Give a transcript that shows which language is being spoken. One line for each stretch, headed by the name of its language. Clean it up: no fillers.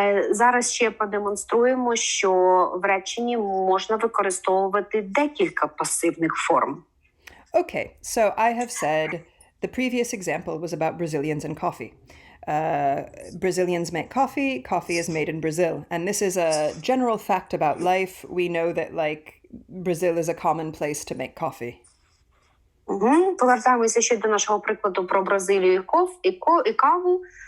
Ukrainian: Зараз ще продемонструємо, що в реченні можна використовувати декілька пасивних форм.
English: Okay, so I have said the previous example was about Brazilians and coffee. Brazilians make coffee, coffee is made in Brazil. And this is a general fact about life. We know that, like, Brazil is a common place to make coffee.
Ukrainian: Повертаємося ще до нашого прикладу про Бразилію і каву.